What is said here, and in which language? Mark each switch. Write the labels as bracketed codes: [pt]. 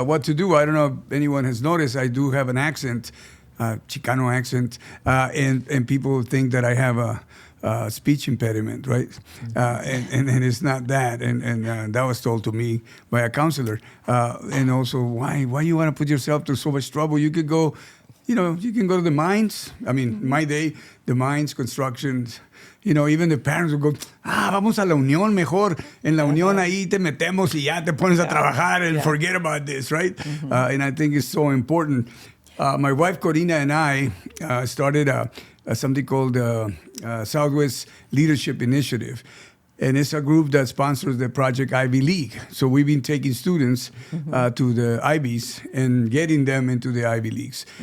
[en] what to do. I don't know if anyone has noticed, I do have an accent, Chicano accent, and people think that I have a speech impediment, right? And it's not that. And that was told to me by a counselor. And also, why you want to put yourself through so much trouble? You could go, you can go to the mines. I mean, my day, the mines, construction. Even the parents would go, [es] vamos a la Unión mejor. En la Unión ahí te metemos y ya te pones a trabajar [en] and forget about this, right? And I think it's so important. My wife Corina and I started something called Southwest Leadership Initiative. And it's a group that sponsors the Project Ivy League. So we've been taking students to the Ivies and getting them into the Ivy Leagues.